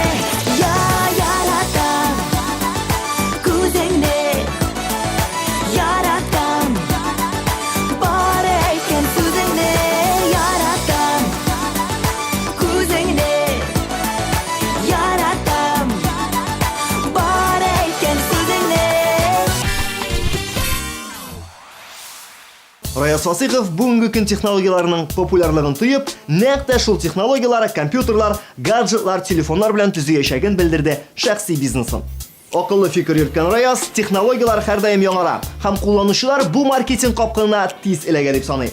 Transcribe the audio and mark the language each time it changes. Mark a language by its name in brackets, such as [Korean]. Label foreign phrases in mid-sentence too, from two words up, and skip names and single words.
[Uzbek] Ya yaratgan ko'zingni, yaratgan bor ekan so'zingni. Yaratgan ko'zingni, yaratgan bor ekan so'zingni. [Tatar] Раяз Васыйков бүгенге көн технологияларының популярлыгын тоеп, нәкъ шул технологиялар, компьютерлар, гаджетлар, телефоннар белән төзегәчәген белдерде шәхси бизнесын. Акыллы фикер йөрткән Раяз, технологиялар һәрдаим яңара һәм кулланучылар бу маркетинг капканына тиз эләгә дип саный.